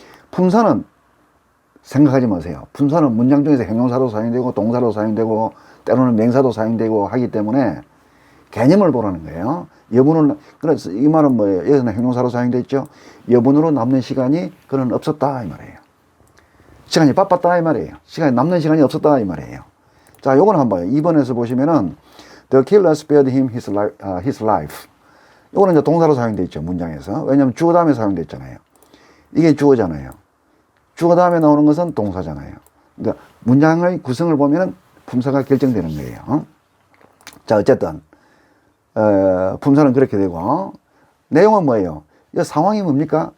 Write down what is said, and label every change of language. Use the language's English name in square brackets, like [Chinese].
[Korean] 품사는 생각하지 마세요. 품사는 문장 중에서 형용사도 사용되고 동사도 사용되고 때로는 명사도 사용되고 하기 때문에 개념을 보라는 거예요. 여분으로, 그래서 이 말은 뭐예요? 여기서는 형용사로 사용되어 있죠. 여분으로 남는 시간이 그는 없었다 이 말이에요. 시간이 바빴다 이 말이에요. 시간이 남는 시간이 없었다 이 말이에요. 자, 요거는 한번 봐요. 2번에서 보시면은 [English] The killer spared him his life. [Korean] 요거는 이제 동사로 사용되어 있죠. 문장에서. 왜냐하면 주어 다음에 사용되어 있잖아요. 이게 주어잖아요. 주어 다음에 나오는 것은 동사잖아요. 그러니까 문장의 구성을 보면 품사가 결정되는 거예요. 자, 어쨌든 품사는 그렇게 되고 내용은 뭐예요? 이 상황이 뭡니까?